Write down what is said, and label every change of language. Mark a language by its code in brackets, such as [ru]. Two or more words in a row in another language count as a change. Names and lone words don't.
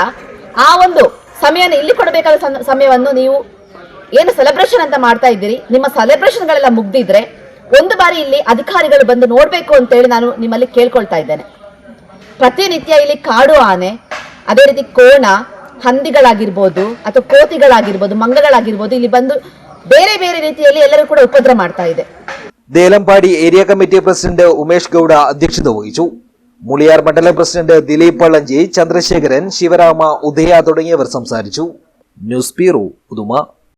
[kn] ಆ ಒಂದು ಸಮಯವನ್ನು ಇಲ್ಲಿ ಕೊಡಬೇಕಾದ ಸಮಯವನ್ನು ನೀವು ಏನು ಸೆಲೆಬ್ರೇಷನ್ ಅಂತ ಮಾಡ್ತಾ ಇದ್ದೀರಿ, ನಿಮ್ಮ ಸೆಲೆಬ್ರೇಷನ್ಗಳೆಲ್ಲ ಮುಗ್ದಿದ್ರೆ ಒಂದು ಬಾರಿ ಇಲ್ಲಿ ಅಧಿಕಾರಿಗಳು ಬಂದು ನೋಡ್ಬೇಕು ಅಂತ ಹೇಳಿ ನಾನು ನಿಮ್ಮಲ್ಲಿ ಕೇಳ್ಕೊಳ್ತಾ ಇದ್ದೇನೆ. ಪ್ರತಿನಿತ್ಯ ಇಲ್ಲಿ ಕಾಡು ಆನೆ, ಅದೇ ರೀತಿ ಕೋಣ, ಹಂದಿಗಳಾಗಿರ್ಬೋದು ಅಥವಾ ಕೋತಿಗಳಾಗಿರ್ಬೋದು, ಮಂಗಗಳಾಗಿರ್ಬೋದು ಇಲ್ಲಿ ಬಂದು ಬೇರೆ ಬೇರೆ ರೀತಿಯಲ್ಲಿ ಎಲ್ಲರೂ ಕೂಡ ಉಪದ್ರ ಮಾಡ್ತಾ ಇದೆ. [ml] ദേലമ്പാടി ഏരിയ കമ്മിറ്റി പ്രസിഡന്റ് ഉമേഷ് ഗൌഡ അധ്യക്ഷത വഹിച്ചു. മുളിയാർ മണ്ഡലം പ്രസിഡന്റ് ദിലീപ് പള്ളഞ്ചി, ചന്ദ്രശേഖരൻ, ശിവരാമ, ഉദയ തുടങ്ങിയവർ സംസാരിച്ചു. ന്യൂസ് ബ്യൂറോ, ഉദുമ.